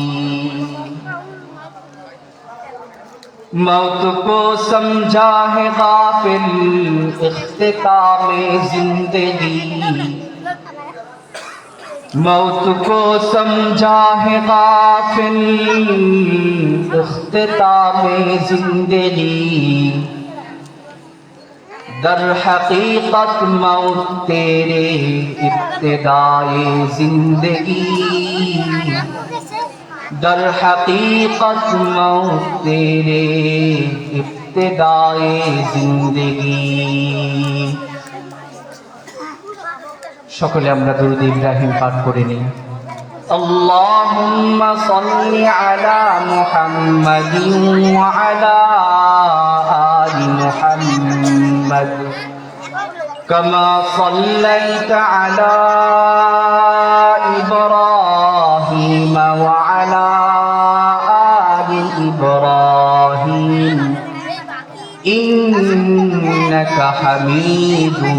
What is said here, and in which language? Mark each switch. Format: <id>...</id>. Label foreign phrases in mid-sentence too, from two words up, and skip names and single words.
<ur>موت کو سمجھا ہے غافل اختتام زندگی موت کو سمجھا ہے غافل اختتام زندگی در حقیقت موت تیرے ابتدائے زندگی در حقیقت موت تیرے ابتدائے زندگی সকলে</ur> <bn>আমরা দুরূদ ইব্রাহিম পাঠ করে নিই</bn> <ar>اللهم صل على محمد وعلى آل محمد كما صليت على إبراهيم وعلى آل إبراهيم إنك حميد</ar>